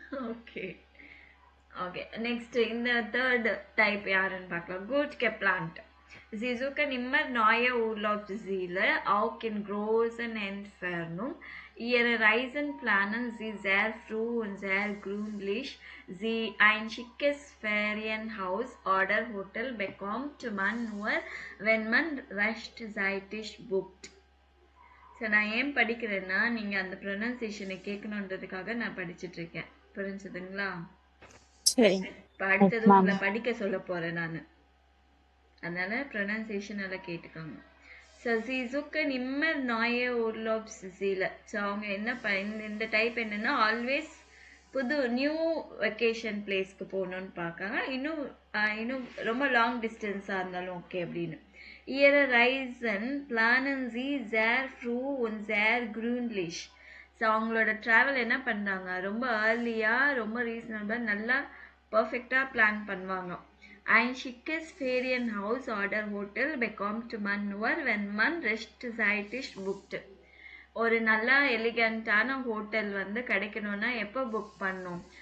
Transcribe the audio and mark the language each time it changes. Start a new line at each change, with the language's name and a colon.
Tamil: Okay okay, next இந்த third type யாருன்னு பார்க்கலாம்.
German: Gut geplant. Sie suchen immer neue Urlaubsziele, auch in großen Entfernung. Ihre Reisen planen sie sehr früh und sehr gründlich. Sie ein schickes Ferienhaus oder Hotel bekommt man nur, wenn man rechtzeitig bucht.
Tamil: So நான் ஏன் படிக்கிறேன்னா நீங்கள் அந்த ப்ரொனன்சியேஷனை கேட்கணுன்றதுக்காக நான் படிச்சுட்டு இருக்கேன். புரிஞ்சுதுங்களா? சரி. இப்போ அடுத்தது உங்களை படிக்க சொல்ல போகிறேன் நான். அதனால ப்ரொனன்சியேஷன் எல்லாம் கேட்டுக்கோங்க.
German: ஸோ சீசுக்கு நிம்மர் நாய ஊர்லோப்ஸ் சீல.
Tamil: ஸோ அவங்க என்ன இந்த டைப் என்னென்னா ஆல்வேஸ் புது நியூ வெக்கேஷன் பிளேஸ்க்கு போகணுன்னு பார்க்காங்க. இன்னும் ரொம்ப லாங் டிஸ்டன்ஸாக இருந்தாலும் ஓகே அப்படின்னு.
German: Ihre Reisen planen sie sehr früh und sehr gründlich.
Tamil: So அவங்களோட ட்ராவல் என்ன பண்ணுறாங்க, ரொம்ப ஏர்லியாக ரொம்ப ரீசனபிளாக நல்லா பர்ஃபெக்டாக பிளான் பண்ணுவாங்க.
German: Ein schickes Ferienhaus oder Hotel bekommt man nur, wenn man rechtzeitig bucht.
Tamil: ஒரு நல்லா எலிகண்டான ஹோட்டல் வந்து கிடைக்கணும்னா எப்போ புக் பண்ணணும்?